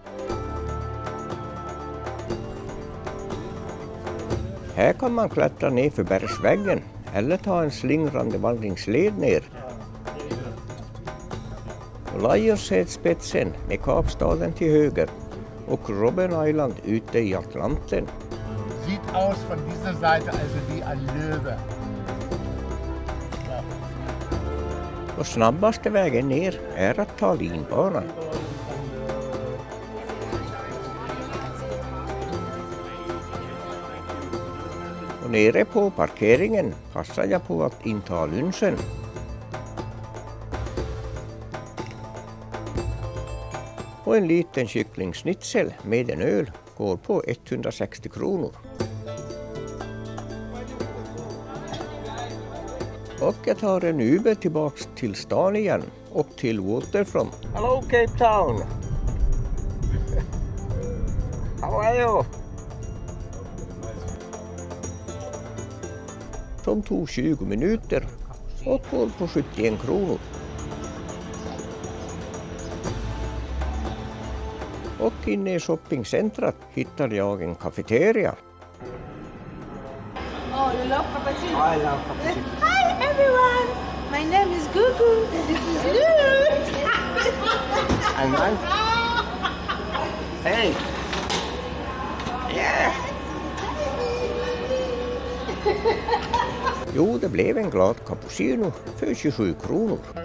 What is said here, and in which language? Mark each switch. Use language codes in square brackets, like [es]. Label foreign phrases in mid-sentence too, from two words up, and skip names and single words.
[sv] Här kan man klättra ner för bergsväggen eller ta en slingrande vandringsled ner. Lionshöjdspetsen med Kapstaden till höger och Robben Island ute i Atlanten. [de] Sieht aus von dieser Seite also wie ein Löwe. [sv] Och snabbaste vägen ner är att ta linbanan. Och nere på parkeringen passar jag på att inta lunchen. Och en liten kycklingsnitzel med en öl går på 160 kronor. Och jag tar en Uber tillbaks till stan igen och till Waterfront. [en] Hello Cape Town! How are you? [sv] Som tog 20 minuter och går på 71 kronor. Och inne i shoppingcentrat hittar jag en kafeteria. [en] Oh, you love cappuccino? I love cappuccino. Hi everyone! My name is Gugu. This is Lou. And man? Hey! Yeah! [sv] Jo, det blev en glad cappuccino för 27 kronor.